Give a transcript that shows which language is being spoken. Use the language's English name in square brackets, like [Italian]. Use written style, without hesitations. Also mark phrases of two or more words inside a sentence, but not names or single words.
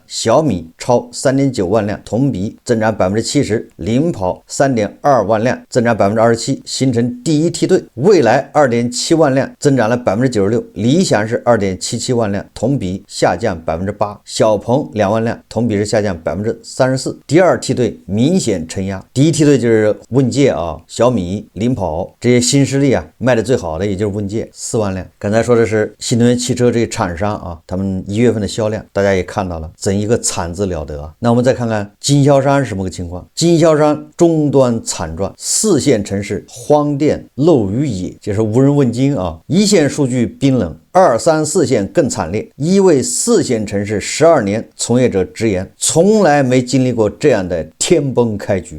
[Chinese] 小米超3.9萬輛，同比增長70%，領跑3.2萬輛，增長27%，形成第一梯隊。蔚來2.7萬輛，增長了96%，理想展是2.77萬輛，同比下降8%，小鵬2萬輛，同比是下降34%。第二梯隊明顯承壓，第一梯隊就是問界啊，小米、領跑這些新勢力啊，賣的最好的也就是問界4萬輛。剛才說的是新能源汽車這些廠商啊，他們1月份的銷量，大家也看到了，怎一個慘字了得啊！那我們再看看经銷商是什麼個情況？经銷商終端慘狀，4線城市荒電漏雨野，就是無人問津啊！一線數據冰冷。2、3、4線更慘烈。一位4線城市12年從業者直言，從來沒經歷過這樣的天崩開局。